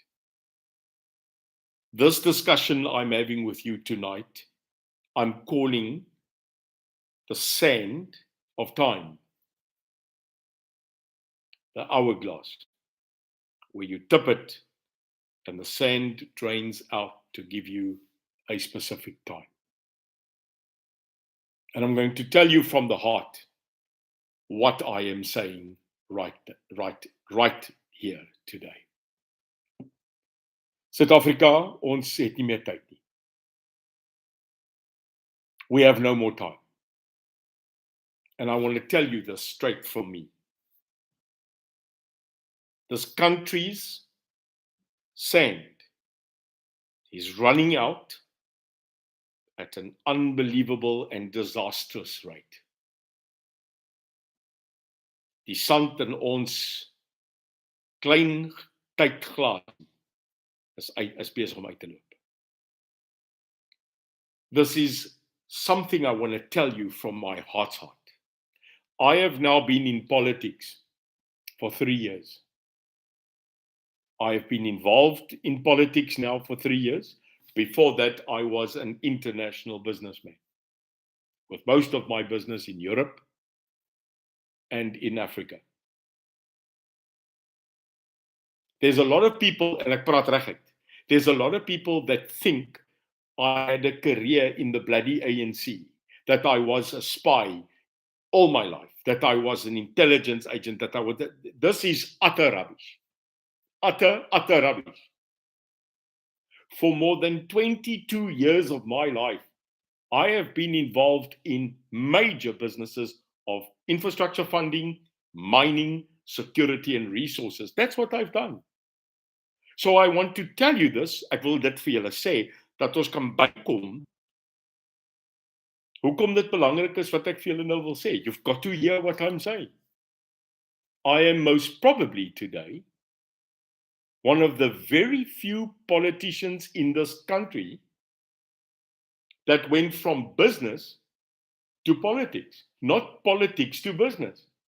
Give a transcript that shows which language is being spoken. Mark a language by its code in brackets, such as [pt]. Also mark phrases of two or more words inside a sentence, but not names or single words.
[en] This discussion I'm having with you tonight, I'm calling the sand of time, the hourglass, where you tip it and the sand drains out to give you a specific time. And I'm going to tell you from the heart what I am saying right here today. [af] Suid-Afrika, ons het nie meer tyd nie. [en] We have no more time. And I want to tell you this straight from me. This country's sand is running out at an unbelievable and disastrous rate. [af] Die sand in ons klein tydglas is besig om uit te loop. [en] This is something I want to tell you from my heart's heart. I have now been in politics for 3 years. I have been involved in politics now for 3 years. Before that, I was an international businessman with most of my business in Europe and in Africa. There's a lot of people, and [af] ek praat reguit, [en] there's a lot of people that think I had a career in the bloody ANC, that I was a spy all my life, that I was an intelligence agent, that I was. This is utter rubbish. Utter rubbish. For more than 22 years of my life, I have been involved in major businesses of infrastructure funding, mining, security, and resources. That's what I've done. So I want to tell you this, [af] ek wil dit vir julle sê, dat ons kan bykom. Hoekom dit belangrik is wat ek vir julle nou wil sê. [en] You've got to hear what I'm saying. I am most probably today one of the very few politicians in this country that went from business to politics, not politics to business.